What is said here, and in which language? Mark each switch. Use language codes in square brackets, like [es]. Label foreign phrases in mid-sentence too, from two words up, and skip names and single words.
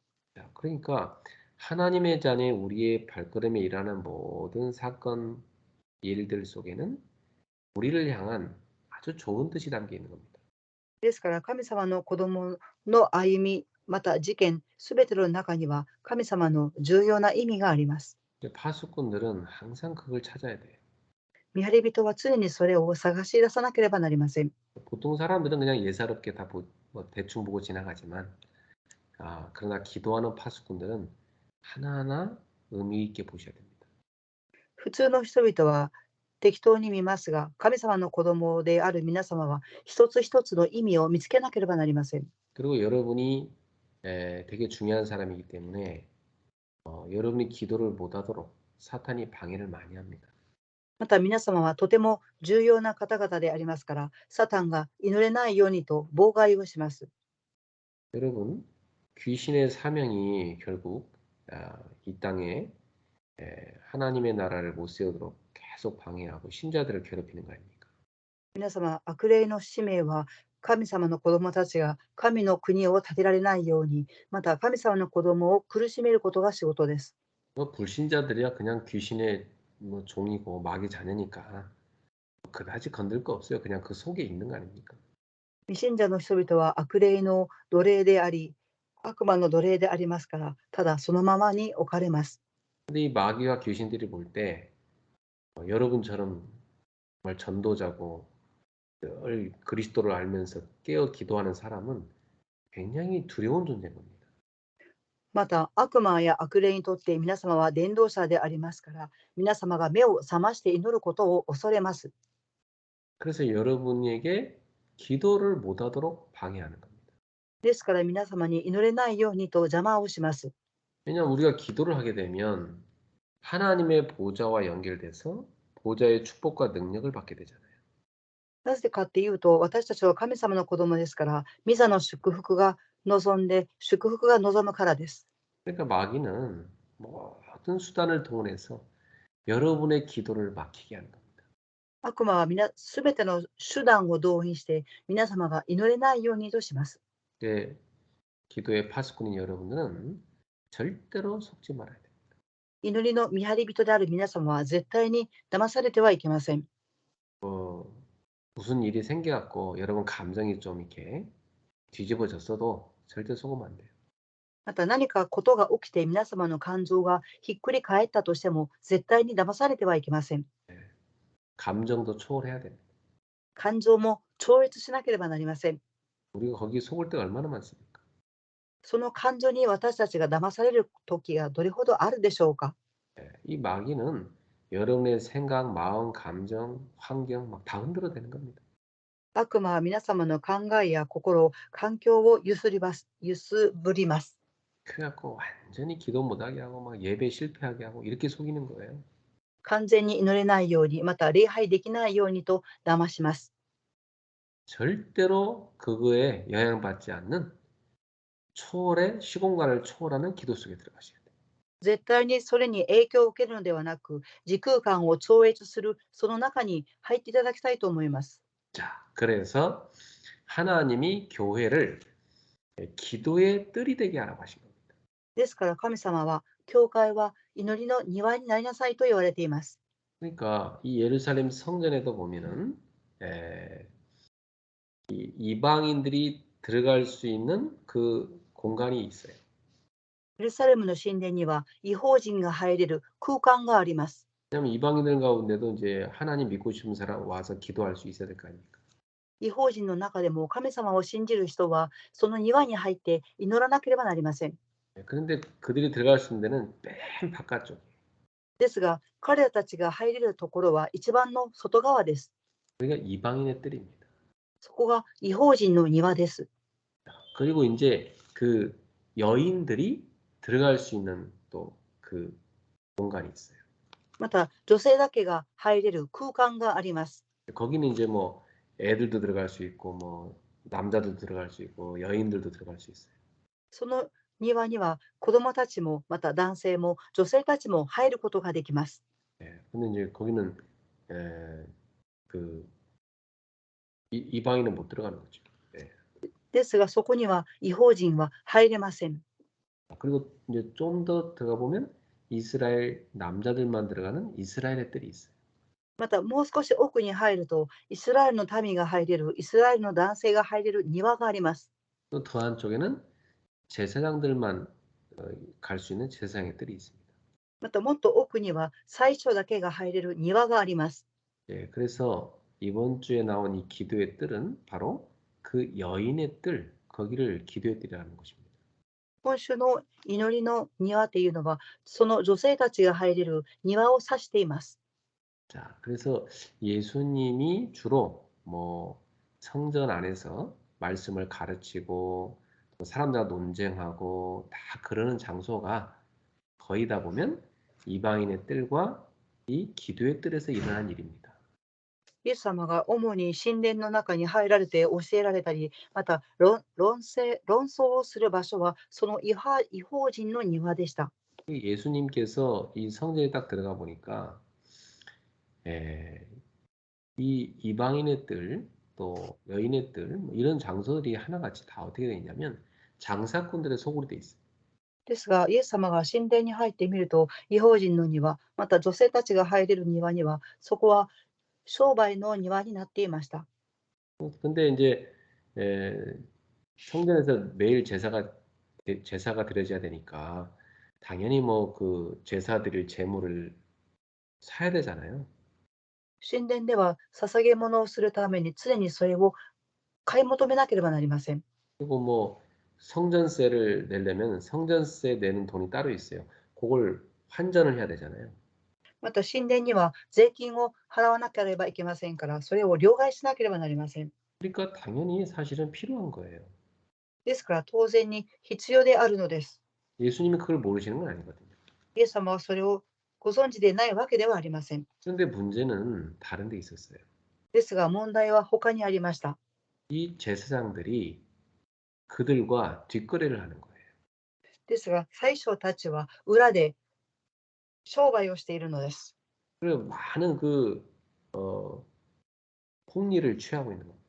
[ko] 자, 그러니까 하나님의 자녀 우리의 발걸음에 일어나는 모든 사건, 일들 속에는 우리를 향한 아주 좋은 뜻이 담겨 있는 겁니다. [ja] ですから、神様の子供の歩み、また事件、すべての中には神様の重要な意味があります。 [ko] 파수꾼들은 항상 그걸 찾아야 돼요. [ja] 見張り人は常にそれを探し出さなければなりません。 [ko] 보통 사람들은 그냥 예사롭게 다 대충 보고 지나가지만 그러나 기도하는 파수꾼들은 하나하나 의미 있게 보셔야 됩니다. [ja] 普通の人々は適当に見ますが、神様の子供である皆様は一つ一つの意味を見つけなければなりません。 [ko] 그리고 여러분이 되게 중요한 사람이기 때문에 여러분이 기도를 못하도록 사탄이 방해를 많이 합니다. [ja] また皆様はとても重要な方々でありますから、サタンが祈れないようにと妨害をします。 [ko] 여러분, 귀신의 사명이 결국 이 땅에 하나님의 나라를 못 세우도록 계속 방해하고 신자들을 괴롭히는 거 아닙니까? [ja] 皆様、悪霊の使命は神様の子供たちが神の国を建てられないように、また神様の子供を苦しめることが仕事です。 [ko] 불신자들이야 그냥 귀신의 종이고 마귀 자녀니까 그다지 건들 거 없어요. 그냥 그 속에 있는 거 아닙니까? [ja] 未信者の人々は悪霊の奴隷であり、悪魔の奴隷でありますから、ただそのままに置かれます。 [ko] 근데 이 마귀와 귀신들이 볼 때 여러분처럼 정말 전도자고 늘 그리스도를 알면서 깨어 기도하는 사람은 굉장히 두려운 존재인 겁니다. [ja] また、悪魔や悪霊にとって皆様は伝道者でありますから、皆様が目を覚まして祈ることを恐れます。 [ko] 그래서 여러분에게 기도를 못하도록 방해하는 겁니다. [ja] ですから皆様に祈れないようにと邪魔をします。 [ko] 왜냐하면 우리가 기도를 하게 되면 하나님의 보좌와 연결돼서 보좌의 축복과 능력을 받게 되잖아요. [ja] なぜかっていうと、私たちは神様の子供ですから、御座の祝福が望んで、祝福が望むからです。 [ko] 그러니까 마귀는 모든 수단을 동원해서 여러분의 기도를 막히게 하는 겁니다. [ja] 悪魔はすべての手段を動員して、皆様が祈れないようにとします。 [ko] 이제 기도의 파수꾼인 여러분들은 절대로 속지 말아야 돼요. [ja] 祈りの見張り人である皆様は絶対に騙されてはいけません。 [ko] 무슨 일이 생겨갖고 여러분 감정이 좀 이렇게 뒤집어졌어도 절대 속으면 안 돼요. [ja] また何かことが起きて皆様の感情がひっくり返ったとしても絶対に騙されてはいけません。 [ko] 감정도 초월해야 됩니다. [ja] 感情も超越しなければなりません。 [ko] 우리가 거기 속을 때가 얼마나 많습니까? [ja] その感情に私たちが騙される時がどれほどあるでしょうか。 [ko] 이 마귀는 여러분의 생각, 마음, 감정, 환경 막 다 흔들어대는 겁니다. [ja] 悪魔は皆様の考えや心、環境を揺すぶります。 [ko] 그래갖고 완전히 기도 못하게 하고 막 예배 실패하게 하고 이렇게 속이는 거예요. [ja] 完全に祈れないように、また礼拝できないようにと騙します。 [ko] 절대로 그거에 영향받지 않는 초월의 시공간을 초월하는 기도 속에 들어가셔야 돼요. [ja] 絶対にそれに影響を受けるのではなく、時空間を超越するその中に入っていただきたいと思います。 [ko] 자, 그래서 하나님이 교회를 기도의 뜰이 되게 하라고 하신 겁니다. [ja] ですから神様は、教会は祈りの庭になりなさいと言われています。 [ko] 그러니까 이 예루살렘 성전에도 보면은 이 이방인들이 들어갈 수 있는 그 공간이 있어요. [ja] エルサレムの神殿には異邦人が入れる空間があります。 [ko] 왜냐하면 이방인들 가운데도 이제 하나님 믿고 싶은 사람 와서 기도할 수 있어야 될 거 아닙니까? [ja] 異邦人の中でも神様を信じる人はその庭に入って祈らなければなりません。 [ko] 그런데 그들이 들어갈 수 있는 데는 맨 바깥쪽. [ja] ですが、彼らたちが入れるところは一番の外側です。 [ko] 그러니까 이방인의 뜰입니다. [ja] そこが異邦人の庭です。 [ko] 그리고 이제 그 여인들이 들어갈 수 있는 또 그 공간이 있어요. [ja] また、女性だけが入れる空間があります。 [ko] 거기는 이제 뭐 애들도 들어갈 수 있고 뭐 남자도 들어갈 수 있고 여인들도 들어갈 수 있어요. [ja] その庭には子供たちも、また男性も女性たちも入ることができます。 [ko] 근데 이제 거기는 그 이방인은 못 들어가는 거죠. [ja] ですが、そこには異邦人は入れません。 [ko] 그리고 이제 좀 더 들어가 보면 이스라엘 남자들만 들어가는 이스라엘의 뜰이 있어요. [ja] また、もう少し奥に入ると、イスラエルの民が入れる、イスラエルの男性が入れる庭があります。 [ko] 또 더 한쪽에는 제사장들만 갈 수 있는 제사장의 뜰이 있습니다. [ja] また、もっと奥には最初だけが入れる庭があります。 [ko] 그래서 이번 주에 나온 이 기도의 뜰은 바로 그 여인의 뜰, 거기를 기도의 뜰이라는 것입니다. [ja] 今週の祈りの庭っていうのは、その女性たちが入れる庭を指しています。 [ko] 자, 그래서 예수님이 주로 뭐 성전 안에서 말씀을 가르치고 또 사람들과 논쟁하고 다 그러는 장소가 거의 다 보면 이방인의 뜰과 이 기도의 뜰에서 일어난 일입니다. [ja] イエス様が主に神殿の中に入られて教えられたり、また論争をする場所はその異邦人の庭でした。 [ko] 예수님께서 이 성전에 딱 들어가 보니까 이 이방인의 뜰, 또 여인의 뜰, 뭐 이런 장소들이 하나같이 다 어떻게 되어 있냐면 장사꾼들의 소굴이 돼 있어요. [ja] ですが、イエス様が神殿に入ってみると、異邦人の庭、また女性たちが入れる庭には、そこは商売の庭になっていました。 [ko] 근데 인제 성전에서 매일 제사가 드려져야 되니까 당연히 뭐 그 제사 드릴 제물을 사야 되잖아요. [ja] 神殿では捧げ物をするために常にそれを買い求めなければなりません。 [ko] 그리고 뭐 성전세를 내려면 성전세 내는 돈이 따로 있어요. 고걸 환전을 해야 되잖아요. [ja] また神殿には税金を払わなければいけませんから、それを両替しなければなりません。 [ko] 그러니까 당연히 사실은 필요한 거예요. [ja] ですから当然に必要であるのです。 [ko] 예수님이 그걸 모르시는 건 아니거든요. [ja] イエス様はそれをご存知でないわけではありません。 [ko] 그런데 문제는 다른 데 있었어요. [ja] ですが問題は他にありました。 [ko] 이 제사장들이 그들과 뒷거래를 하는 거예요. [ja] ですが宰相たちは裏で商売をしているのです。 [ko] 그리고 많은 어 폭리를 취하고 있는 겁니다.